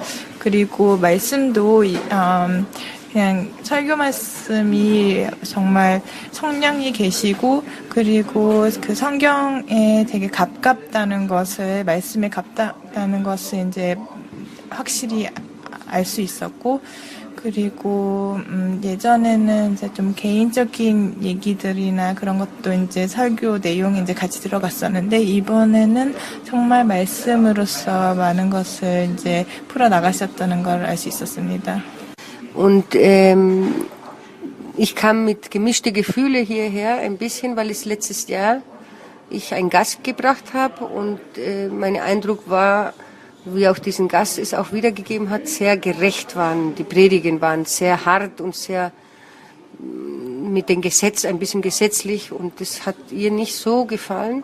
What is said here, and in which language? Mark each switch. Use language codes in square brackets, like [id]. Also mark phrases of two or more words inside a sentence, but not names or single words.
[ko] 그리고 말씀도 그냥 설교 말씀이 정말 성령이 계시고, 그리고 그 성경에 되게 가깝다는 것을, 말씀에 가깝다는 것을 이제 확실히 알 수 있었고, 그리고 예전에는 이제 좀 개인적인 얘기들이나 그런 것도 이제 설교 내용이 이제 같이 들어갔었는데, 이번에는 정말 말씀으로서 많은 것을 이제 풀어 나가셨다는 걸 알 수 있었습니다. [de] Und ich kam mit gemischte Gefühle hierher, ein bisschen, weil es letztes Jahr ich einen Gast gebracht habe und mein Eindruck war, wie auch diesen Gast es auch wiedergegeben hat, sehr gerecht waren. Die Predigen waren sehr hart und sehr mit dem Gesetz, ein bisschen gesetzlich, und das hat ihr nicht so gefallen.